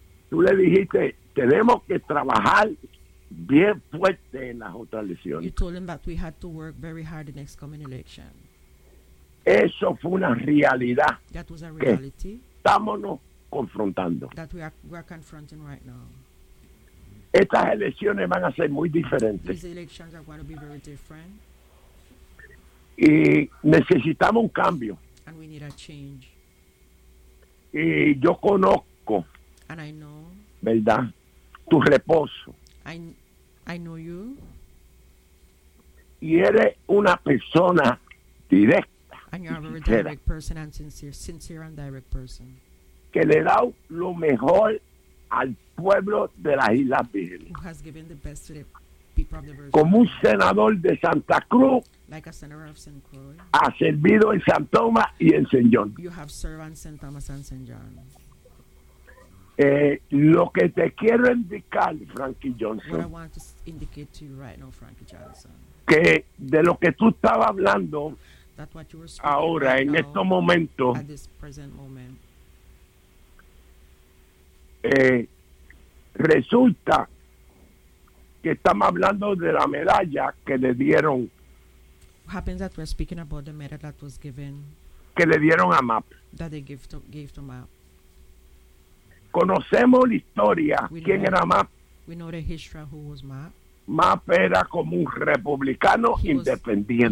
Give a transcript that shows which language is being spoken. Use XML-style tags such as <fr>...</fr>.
<es>tú le dijiste, tenemos que trabajar bien fuerte en las otras elecciones.</es> <en>You told them that we had to work very hard in the next coming election.</en> <es>Eso fue una realidad.</es> <en>That was a reality.</en> <es>Estámonos confrontando.</es> <en>That we are confronting right now.</en> <es>Estas elecciones van a ser muy diferentes.</es> <en>These elections are going to be very different.</en> <es>Y necesitamos un cambio.</es> <en>And we need a change.</en> <es>Y yo conozco.</es> <en>And I know.</en> <es>¿Verdad? Tu reposo.</es> <en>I know you.</en> <es>Y eres una persona directa.</es> <en>And you are a very direct person and sincere and direct person.</en> <es>Que le da lo mejor al pueblo de las Islas Vírgenes.</es> <en>Who has given the best to the people of the Virgin.</en> <es>Como un senador de Santa Cruz.</es> <en>Like a senator of St. Croix.</en> <es>Ha servido en San Tomás y en St. John.</es> <en>You have served St. Thomas and St. John.</en> <es>Lo que te quiero indicar, Frankie Johnson.</es> <en>What I want to indicate to you right now, Frankie Johnson.</en> <es>Que de lo que tú estabas hablando.</es> <en>That what you were speaking</en> <es>ahora,</es> <en>right</en> <es>en estos momentos.</es> <en>At this present moment.</en> <es>Resulta que estamos hablando de la medalla que le dieron.</es> <en>What happens that we're speaking about the medal that was given.</en> <es>Que le dieron a MAP.</es> <en>That they gave to MAP.</en> <es>Conocemos la historia. ¿Quién era MAP?</es> <en>We know the history of who was MAP.</en> <es>MAP era como un republicano independiente.</es>